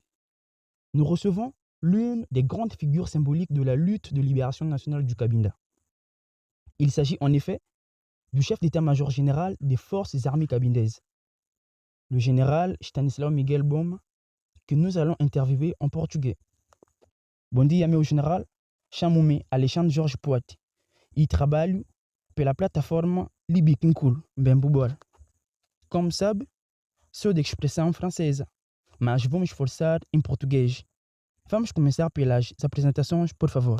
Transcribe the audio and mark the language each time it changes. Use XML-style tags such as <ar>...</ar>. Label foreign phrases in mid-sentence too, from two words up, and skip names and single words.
<fr>Nous recevons l'une des grandes figures symboliques de la lutte de libération nationale du Cabinda. Il s'agit en effet du chef d'état-major général des forces armées cabindaises, le général Stanislau Miguel Boma, que nous allons interviewer en portugais.</fr> <pt>Bom dia, meu general. Chamo-me Alexandre Jorge Poit e trabalho pela plataforma Libikunkul, Mbemboual. Como sabe, sou de expressão francesa, mas vamos forçar em português. Vamos começar pelas apresentações, por favor.</pt>